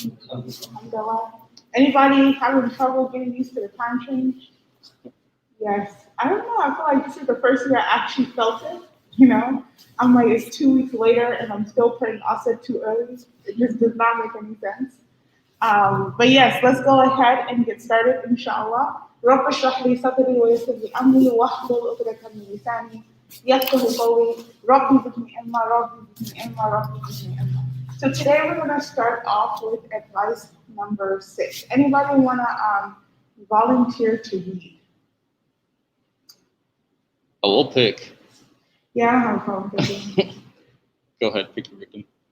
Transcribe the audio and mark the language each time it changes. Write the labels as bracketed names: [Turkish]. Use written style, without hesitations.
[English] Alhamdulillah. Anybody having trouble getting used to the time change? Yes. I don't know. I feel like this is the first year I actually felt it. You know, I'm like, it's 2 weeks later and I'm still putting Asad too early. It just does not make any sense. But yes, let's go ahead and get started, inshallah. [Arabic] رب اشرح لي صدري ويسر لي أمري واحلل عقدة من لساني يفقهوا قولي ربي زدني علما ربي زدني علما ربي زدني علما. [English] So today we're going to start off with advice number 6. Anybody want to volunteer to read? I will pick. Yeah, I don't have a problem picking. Go ahead, pick your victim.